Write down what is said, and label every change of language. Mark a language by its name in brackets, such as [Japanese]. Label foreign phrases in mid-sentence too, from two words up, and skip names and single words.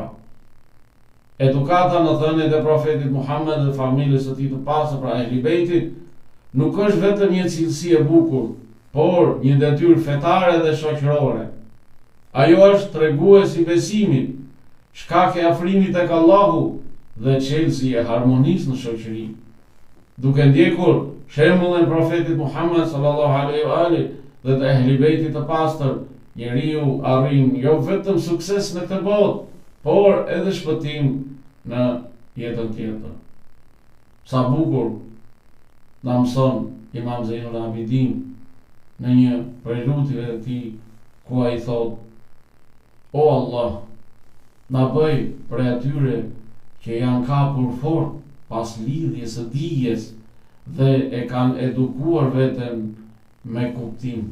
[Albanian] Edukata në thëniet e profetit Muhammed dhe familjes së tij të pastër, pra ehli bejtit, nuk është vetëm një cilësi e bukur, por një detyrë fetare dhe shoqërore. Ajo është treguesi i besimit, shkak e afrimit tek Allahu dhe çelësi e harmonisë në shoqëri. Duke ndjekur shembullin e profetit Muhammed [Arabic] صلى الله عليه وآله [Albanian] dhe të ehli bejtit të pastër, njeriu arrin jo vetëm sukses në këtë botë, por edhe shpëtim në jetën tjetër. Sa bukur na mëson Imam Zainul Abidin në një prej lutjeve të tij, ku ai thot: O Allah, na bëj prej atyre që janë kapur fort pas lidhjes së dijes dhe e kanë edukuar veten me kuptim.